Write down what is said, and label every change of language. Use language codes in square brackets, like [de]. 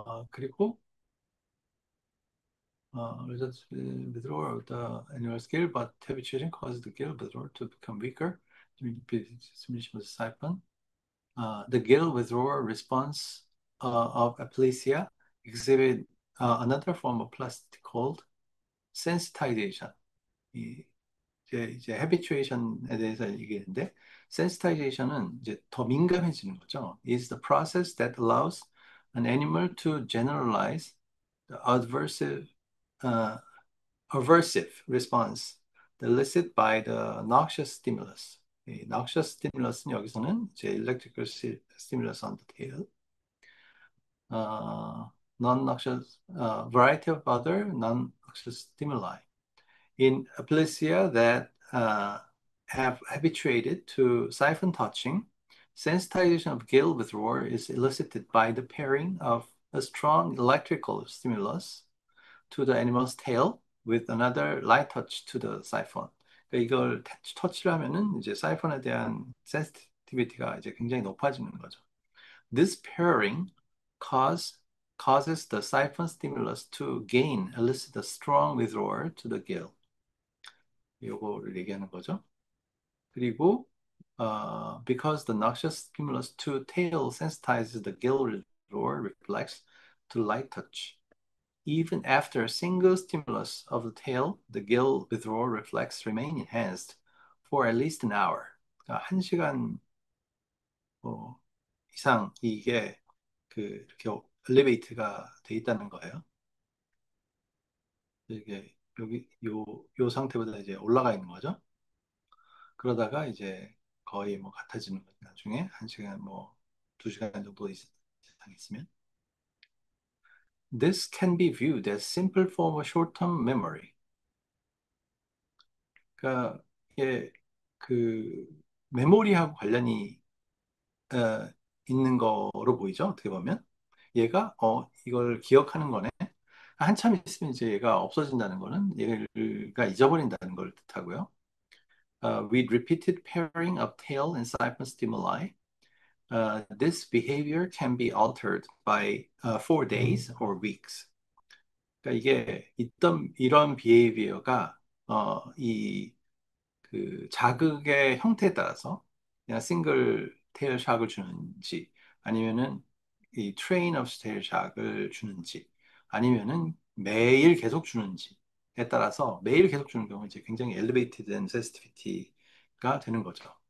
[ko] 그리고 [en] results in withdrawal of the animal's gill, but habituation causes the gill withdrawal to become weaker during repeated stimulation of the siphon. The gill withdrawal response of aplysia exhibit another form of plasticity called sensitization. [ko] 이, 이제 habituation에 대해서 얘기했는데 sensitization은 이제 더 민감해지는 거죠. [en] Is the process that allows an animal to generalize the uh, aversive response elicited by the noxious stimulus. 이 noxious stimulus는 [ko] 여기서는 이제 [en] electrical stimulus on the tail, non-noxious variety of other non-noxious stimuli. In aplysia that have habituated to siphon touching, sensitization of gill withdrawal is elicited by the pairing of a strong electrical stimulus to the animal's tail with another light touch to the siphon. [ko] 그러니까 이걸 터치를 하면은 이제 사이폰에 대한 센시티비티가 이제 굉장히 높아지는 거죠. [en] This pairing cause, causes the siphon stimulus to gain, elicit a strong withdrawal to the gill. [ko] 요거를 얘기하는 거죠. 그리고 [en] because the noxious stimulus to tail sensitizes the gill withdrawer reflex to light touch. Even after a single stimulus of the tail, the gill withdrawal reflex remain enhanced for at least an hour. [ko] 그러니까 1시간 뭐 이상 이게 그 이렇게 엘리베이트가 돼 있다는 거예요. 이게 여기 요 상태보다 이제 올라가 있는 거죠. 그러다가 이제 거의 뭐 같아지는 거죠. 나중에 1시간 뭐 2시간 정도 이상 있으면. [en] This can be viewed as simple form of short-term memory. [ko] 그러니까 이게 그 메모리하고 관련이 어, 있는 거로 보이죠. 어떻게 보면 얘가 이걸 기억하는 거네. 한참 있으면 이제 얘가 없어진다는 거는 얘가 잊어버린다는 걸 뜻하고요. [en] With repeated pairing of tail and siphon stimuli, this behavior can be altered by 4 days or weeks. [ko] 그러니까 이게 있던 이런 비헤이비어가 이 그 자극의 형태에 따라서 그냥 싱글 테일 샥을 주는지 아니면은 이 트레인 오브 테일 샥을 주는지 아니면은 매일 계속 주는지에 따라서 매일 계속 주는 경우 이제 굉장히 엘리베이티드 된 센시티비티가 되는 거죠.